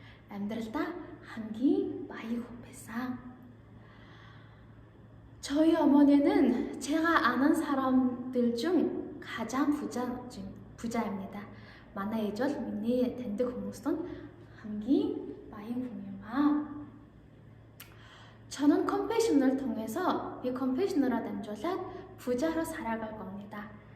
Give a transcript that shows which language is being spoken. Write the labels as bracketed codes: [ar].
[mn] амьдралдаа хамгийн баян хүн байсан. [ko] 저희 어머니는 제가 아는 사람들 중 가장 부자입니다. [mn] манай ээж бол миний таньдаг хүмүүст нь хамгийн баян хүн юм аа. [ko] 저는 컴패션을 통해서 이 컴패션으로 дамжуулаад 부자로 살아갈 겁니다.